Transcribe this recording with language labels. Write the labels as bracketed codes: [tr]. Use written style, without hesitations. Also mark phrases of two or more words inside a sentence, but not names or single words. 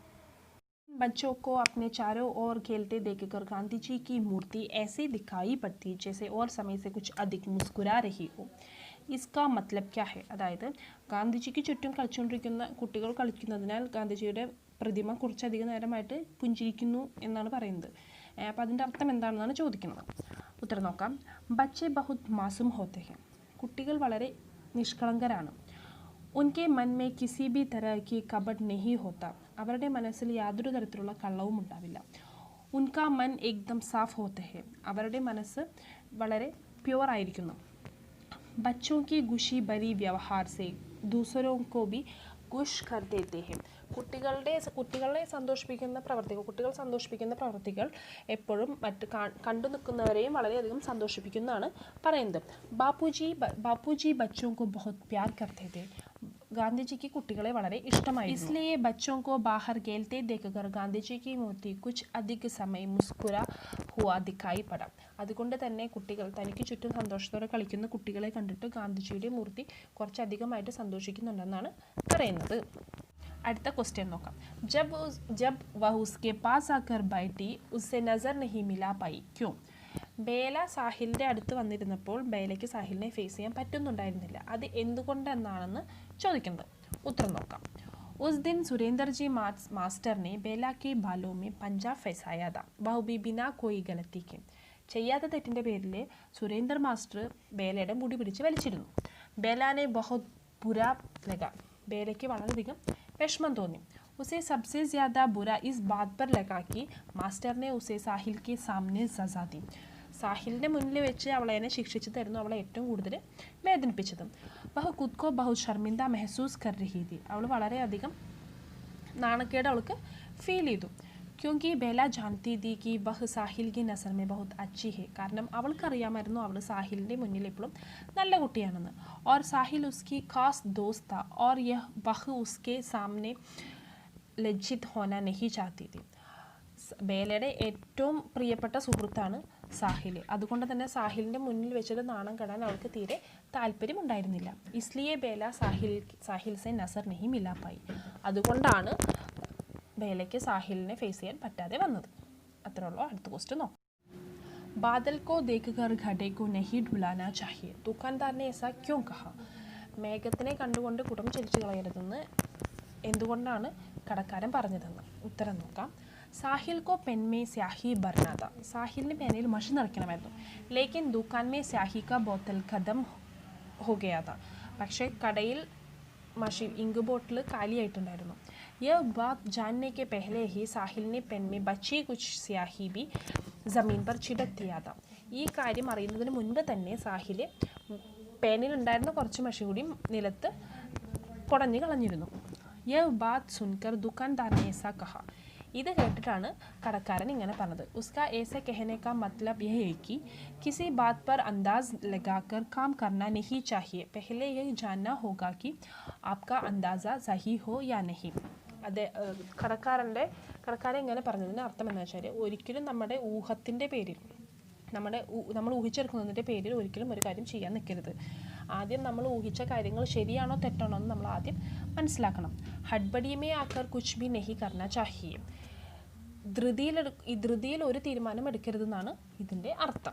[hi] बच्चों को अपने चारों ओर खेलते देखकर गांधी जी की मूर्ति ऐसी दिखाई पड़ती जैसे और समय से कुछ अधिक मुस्कुरा रही हो. इसका मतलब क्या है. [ml] അതായത് ഗാന്ധിജിക്ക് ചുറ്റും കളിച്ചുകൊണ്ടിരിക്കുന്ന കുട്ടികൾ കളിക്കുന്നതിനാൽ ഗാന്ധിജിയുടെ പ്രതിമ കുറച്ചധികം നേരമായിട്ട് പുഞ്ചിരിക്കുന്നു എന്നാണ് പറയുന്നത്. അപ്പോൾ അതിൻ്റെ അർത്ഥം എന്താണെന്നാണ് ചോദിക്കുന്നത്. ഉത്തരം നോക്കാം. [hi] ബच्चे बहुत मासूम होते हैं. [ml] കുട്ടികൾ വളരെ നിഷ്കളങ്കരാണ്. [hi] उनके मन में किसी भी तरह की कपट नहीं होता. [ml] അവരുടെ മനസ്സിൽ യാതൊരു തരത്തിലുള്ള കള്ളവും ഉണ്ടാവില്ല. [hi] उनका मन एकदम साफ होते हैं. [ml] അവരുടെ മനസ്സ് വളരെ പ്യുവർ ആയിരിക്കുന്നു. [hi] बच्चों की खुशी भरी व्यवहार से दूसरों को भी खुश कर देते हैं. [ml] കുട്ടികളെ സന്തോഷിപ്പിക്കുന്ന പ്രവർത്തികൾ എപ്പോഴും മറ്റ് കണ്ടു നിൽക്കുന്നവരെയും വളരെയധികം സന്തോഷിപ്പിക്കുന്നതാണ് പറയുന്നത്. [hi] ബാപ്പുജി ബच्चों को बहुत प्यार करते थे. [ml] ഗാന്ധിജിക്ക് കുട്ടികളെ വളരെ ഇഷ്ടമായിരുന്നു. [hi] इसलिए बच्चों को बाहर खेलते देखकर गांधी की मूर्ति कुछ अधिक समय मुस्कुरा हुआ दिखाई पड़ा. [ml] അതുകൊണ്ട് തന്നെ കുട്ടികൾ തനിക്ക് ചുറ്റും സന്തോഷത്തോടെ കളിക്കുന്ന കുട്ടികളെ കണ്ടിട്ട് ഗാന്ധിജിയുടെ മൂർത്തി കുറച്ചധികമായിട്ട് സന്തോഷിക്കുന്നുണ്ടെന്നാണ് പറയുന്നത്. അടുത്ത ക്വസ്റ്റ്യൻ നോക്കാം. [hi] जब वह उसके पास आकर बैठी उससे नज़र नहीं मिला पाई क्यों. [ml] ബേല സാഹിലിൻ്റെ അടുത്ത് വന്നിരുന്നപ്പോൾ ബേലയ്ക്ക് സാഹിലിനെ ഫേസ് ചെയ്യാൻ പറ്റുന്നുണ്ടായിരുന്നില്ല. അത് എന്തുകൊണ്ടെന്നാണെന്ന് ചോദിക്കുന്നത്. ഉത്തരം നോക്കാം. [hi] उस दिन सुरेंद्र जी मास्टर ने बेला के बालों में पंजा फंसाया था. वह भी बिना कोई गलती के. [ml] ചെയ്യാത്ത തെറ്റിൻ്റെ പേരിൽ സുരേന്ദർ മാസ്റ്റർ ബേലയുടെ മുടി പിടിച്ച് വലിച്ചിരുന്നു. [hi] बेला ने बहुत बुरा लगा. [ml] ബേലയ്ക്ക് വളരെയധികം വിഷമം തോന്നി. [hi] उसे सबसे ज़्यादा बुरा इस बात पर लगा कि मास्टर ने उसे साहिल के सामने सजा दी. [ml] സാഹിലിൻ്റെ മുന്നിൽ വെച്ച് അവളെ ശിക്ഷിച്ചതായിരുന്നു അവളെ ഏറ്റവും കൂടുതൽ വേദനിപ്പിച്ചത്. [hi] वह ख़ुद को बहुत शर्मिंदा महसूस कर रही थी. [ml] അവൾ വളരെയധികം നാണക്കേട് അവൾക്ക് ഫീൽ ചെയ്തു. [hi] क्योंकि बेला जानती थी कि वह साहिल की नज़र में बहुत अच्छी है. [ml] കാരണം അവൾക്കറിയാമായിരുന്നു അവൾ സാഹിലിൻ്റെ മുന്നിൽ എപ്പോഴും നല്ല കുട്ടിയാണെന്ന്. [hi] और साहिल उसकी खास दोस्त था और वह उसके सामने लज्जित होना नहीं चाहती थी. [ml] ബേലയുടെ ഏറ്റവും പ്രിയപ്പെട്ട സുഹൃത്താണ് സാഹിൽ. അതുകൊണ്ട് തന്നെ സാഹിലിൻ്റെ മുന്നിൽ വെച്ചിട്ട് നാണം കെടാൻ അവൾക്ക് തീരെ താല്പര്യമുണ്ടായിരുന്നില്ല. [hi] इसलिए बेला साहिल से नज़र नहीं मिला पाई. [ml] അതുകൊണ്ടാണ് ബേലയ്ക്ക് സാഹിലിനെ ഫേസ് ചെയ്യാൻ പറ്റാതെ വന്നത്. അത്രേ ഉള്ളൂ. അടുത്ത ക്വസ്റ്റ്യൻ നോക്കാം. [hi] बादल को देखकर घड़े को नहीं ढुलाना चाहिए. ദുക്കാൻദാറിനെ ऐसा क्यों कहा. [ml] മേഘത്തിനെ കണ്ടുകൊണ്ട് കുടം ചലിച്ചു കളയരുതെന്ന് എന്തുകൊണ്ടാണ് കടക്കാരൻ പറഞ്ഞതെന്ന്. ഉത്തരം നോക്കാം. [hi] साहिल को पेन में स्याही भरना था. [ml] സാഹിലിന് പേനയിൽ മഷി നിറയ്ക്കണമായിരുന്നു. [hi] लेकिन दुकान में स्याही का बोतल ख़तम हो गया था. [ml] പക്ഷേ കടയിൽ ഇങ്ക് ബോട്ടിൽ കാലിയായിട്ടുണ്ടായിരുന്നു. [hi] यह बात जानने के पहले ही साहिल ने पेन में बची कुछ स्याही भी ज़मीन पर छिड़क दिया था. [ml] ഈ കാര്യം അറിയുന്നതിന് മുൻപ് തന്നെ സാഹിൽ പേനിലുണ്ടായിരുന്ന കുറച്ച് മഷി കൂടി നിലത്ത് കുടഞ്ഞു കളഞ്ഞിരുന്നു. [hi] यह बात सुनकर दुकानदार ने ऐसा कहा. [ml] ഇത് കേട്ടിട്ടാണ് കടക്കാരൻ ഇങ്ങനെ പറഞ്ഞത്. [hi] उसका ऐसे कहने का मतलब यह है कि किसी बात पर अंदाज लगाकर काम करना नहीं चाहिए. पहले यह जानना होगा कि आपका अंदाज़ा सही हो या नहीं. [ml] അതെ, കടക്കാരൻ ഇങ്ങനെ പറഞ്ഞതിൻ്റെ അർത്ഥം എന്ന് വെച്ചാൽ ഒരിക്കലും നമ്മുടെ ഊഹത്തിൻ്റെ പേരിൽ നമ്മൾ ഊഹിച്ചെടുക്കുന്നതിൻ്റെ പേരിൽ ഒരിക്കലും ഒരു കാര്യം ചെയ്യാൻ നിൽക്കരുത്. ആദ്യം നമ്മൾ ഊഹിച്ച കാര്യങ്ങൾ ശരിയാണോ തെറ്റാണോ എന്ന് നമ്മൾ ആദ്യം മനസ്സിലാക്കണം. [hi] हड़बड़ी में आकर कुछ भी नहीं करना चाहिए. [ml] ധൃതിയിൽ ഒരു തീരുമാനം എടുക്കരുതെന്നാണ് ഇതിൻ്റെ അർത്ഥം.